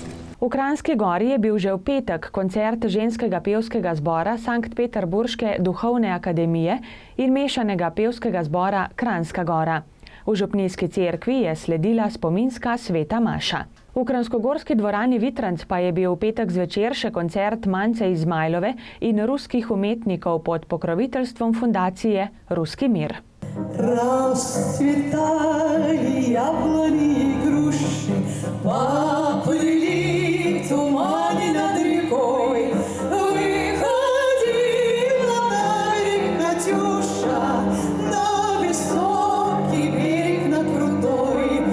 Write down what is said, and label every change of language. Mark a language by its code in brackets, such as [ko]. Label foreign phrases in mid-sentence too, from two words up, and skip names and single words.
[sl] V Kranjski Gori je bil že v petek koncert ženskega pevskega zbora Sankt Peterburške duhovne akademije in mešanega pevskega zbora Kranjska Gora. V župnijski cerkvi je sledila spominska sveta maša. V kranjskogorski dvorani Vitranc pa je bil v petek zvečer še koncert Mance Izmajlove in ruskih umetnikov pod pokroviteljstvom fundacije Ruski mir. [ru] Расцветали яблони и груши, поплыли в тумане над рекой. Выходила на берег Катюша, на высокий берег, на крутой.